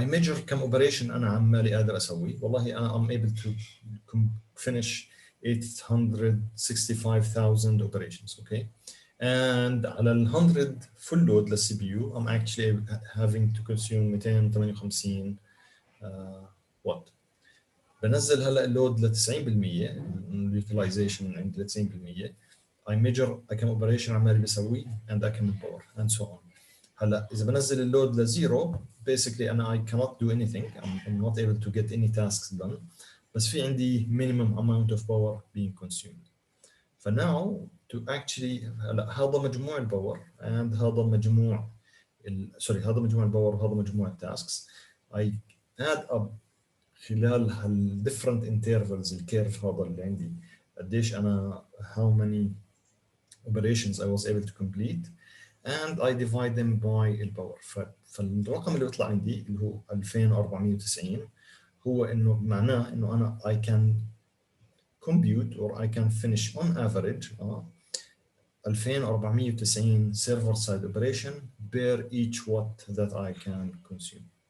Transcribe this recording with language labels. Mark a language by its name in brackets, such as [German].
[English] I measure كم operation [Arabic] أنا عمالي قادر أسوي. والله أنا [English] I'm able to finish 865,000 operations. Okay, and على ال 100 full load للسي P U I'm actually having to consume 258 watt. [Arabic] بنزل هلا اللود ل 90%، اليوتيلايزيشن عند 90%. [English] I measure كم operation [Arabic] عمالي بسوي [English] and كم الباور and so on. [Arabic] هلا اذا بنزل اللود لزيرو basically انا [English] I cannot do anything. I'm not able to get any tasks done. بس في عندي minimum amount of power being consumed. [Arabic] فناو [English] to actually [Arabic] هلا هذا مجموع الباور and هذا مجموع هذا مجموع الباور وهذا مجموع التاسكس. [English] I add up خلال هال different intervals [Arabic] الكيرف هذا اللي عندي قديش أنا [English] how many operations I was able to complete and I divide them by الباور. [Arabic] فالرقم اللي بيطلع عندي اللي هو 2490 هو إنه معناه إنه أنا [English] I can compute or I can finish on average 2490 server side operation per each watt that I can consume.